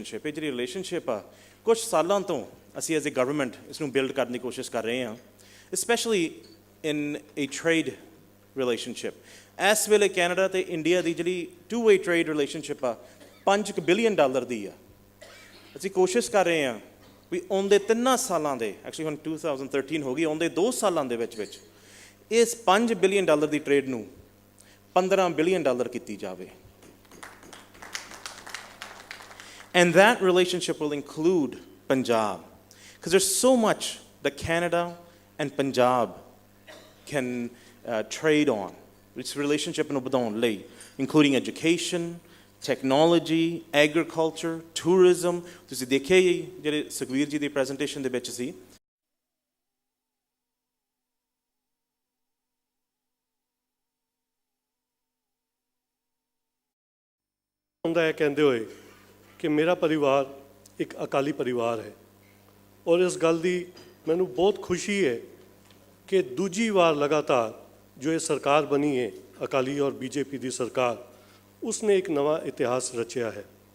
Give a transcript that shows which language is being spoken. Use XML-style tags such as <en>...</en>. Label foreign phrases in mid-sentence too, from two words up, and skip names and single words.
<pa>ਇਹ ਜਿਹੜੀ relationship ਆ ਕੁਝ ਸਾਲਾਂ ਤੋਂ ਅਸੀਂ</pa> <en>as a government</en> <pa>ਇਸ ਨੂੰ build ਕਰਨ ਦੀ ਕੋਸ਼ਿਸ਼ ਕਰ ਰਹੇ ਹਾਂ,</pa> <en>especially in a trade relationship.</en> <pa>ਇਸ ਵੇਲੇ ਕੈਨੇਡਾ ਤੇ ਇੰਡੀਆ ਦੀ ਜਿਹੜੀ</pa> <en>two-way trade relationship</en> <pa>ਆ $5 billion ਦੀ ਆ. ਅਸੀਂ ਕੋਸ਼ਿਸ਼ ਕਰ ਰਹੇ ਹਾਂ ਵੀ ਆਉਂਦੇ 3 ਸਾਲਾਂ ਦੇ, ਐਕਚੁਅਲੀ ਹੁਣ 2013 ਹੋ ਗਈ, ਆਉਂਦੇ 2 ਸਾਲਾਂ ਦੇ ਵਿੱਚ ਇਸ $5 ਬਿਲੀਅਨ ਦੀ ਟ੍ਰੇਡ ਨੂੰ $15 ਬਿਲੀਅਨ ਕੀਤੀ ਜਾਵੇ.</pa> <en>And that relationship will include Punjab, because there's so much that Canada and Punjab can trade on. This relationship</en> <pa>ਨੂੰ ਵਧਾਉਣ ਲਈ,</pa> <en>including education, technology, agriculture, tourism.</en> <pa>ਤੁਸੀਂ ਦੇਖਿਆ ਹੀ ਜਿਹੜੇ ਸੁਖਵੀਰ ਜੀ ਦੀ ਪ੍ਰੈਜੈਂਟੇਸ਼ਨ ਦੇ ਵਿੱਚ ਸੀ. ਹੁੰਦਾ ਹੈ ਕਹਿੰਦੇ ਹੋਏ ਕਿ ਮੇਰਾ ਪਰਿਵਾਰ ਇੱਕ ਅਕਾਲੀ ਪਰਿਵਾਰ ਹੈ, ਔਰ ਇਸ ਗੱਲ ਦੀ ਮੈਨੂੰ ਬਹੁਤ ਖੁਸ਼ੀ ਹੈ ਕਿ ਦੂਜੀ ਵਾਰ ਲਗਾਤਾਰ ਜੋ ਇਹ ਸਰਕਾਰ ਬਣੀ ਹੈ ਅਕਾਲੀ ਔਰ ਬੀਜੇਪੀ ਦੀ ਸਰਕਾਰ, ਉਸਨੇ ਇੱਕ ਨਵਾਂ ਇਤਿਹਾਸ ਰਚਿਆ ਹੈ.</pa>